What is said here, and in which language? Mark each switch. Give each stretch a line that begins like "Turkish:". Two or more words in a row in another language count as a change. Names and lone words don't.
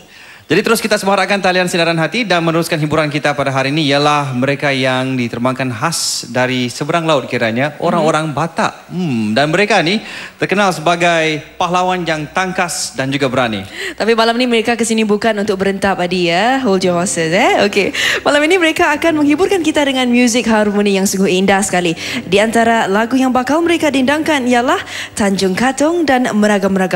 Malay: Jadi terus kita semarakkan talian sinaran hati dan meneruskan hiburan kita pada hari ini ialah mereka yang diterbangkan khas dari seberang laut kiranya, orang-orang Batak. Dan mereka ni terkenal sebagai pahlawan yang tangkas dan juga berani. Tapi malam ni mereka ke sini bukan untuk berentap Adi ya.
English: Hold your horses Okey.
Malay: Malam ini mereka akan menghiburkan kita dengan muzik harmoni yang sungguh indah sekali. Di antara lagu yang bakal mereka dendangkan ialah Tanjung Katong dan Meragam-Ragam.